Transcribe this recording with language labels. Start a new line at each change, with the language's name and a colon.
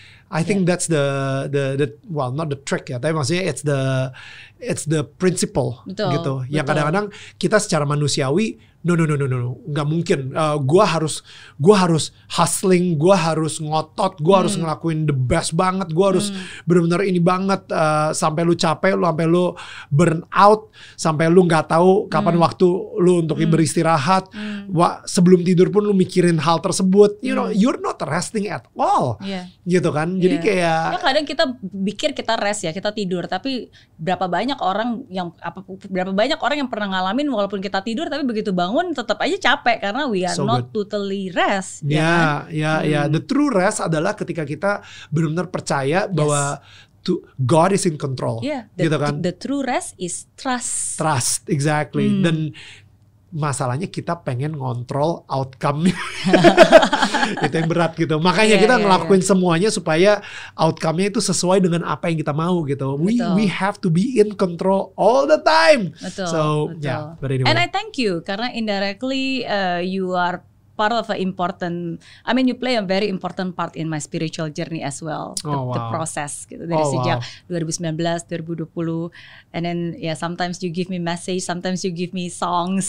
English: I think that's the well not the trick ya,
Indonesian: tapi maksudnya
English: it's the principle gitu.
Indonesian: Yang kadang-kadang kita secara manusiawi no, nggak mungkin. Gua harus hustling, gua harus ngotot, gua harus ngelakuin the best banget, gua harus benar-benar ini banget sampai lu capek, sampai lu burn out, sampai lu nggak tahu kapan waktu lu untuk beristirahat. Sebelum tidur pun lu mikirin hal tersebut.
English: You're not resting at all,
Indonesian: gitu kan? Jadi kayak kadang kita pikir kita rest ya, kita tidur, tapi berapa banyak orang yang pernah ngalamin walaupun kita tidur tapi begitu bangun tetap aja capek karena
English: we are not totally rest.
Indonesian: Ya.
English: The true rest
Indonesian: adalah ketika kita benar-benar percaya bahwa
English: God is in control.
Indonesian: Gitu kan?
English: The true rest is trust. Trust, exactly.
Indonesian: Dan masalahnya kita pengen ngontrol outcome. Itu yang berat gitu. Makanya kita ngelakuin semuanya supaya outcome-nya itu sesuai dengan apa yang kita mau gitu.
English: We have to be in control all the time.
Indonesian: Betul.
English: But anyway. And I thank you
Indonesian: karena
English: indirectly you are part of you play a very important part in my spiritual journey as well. The process
Indonesian: gitu dari sejak
English: 2019, 2020, and then sometimes you give me message, sometimes you give me songs.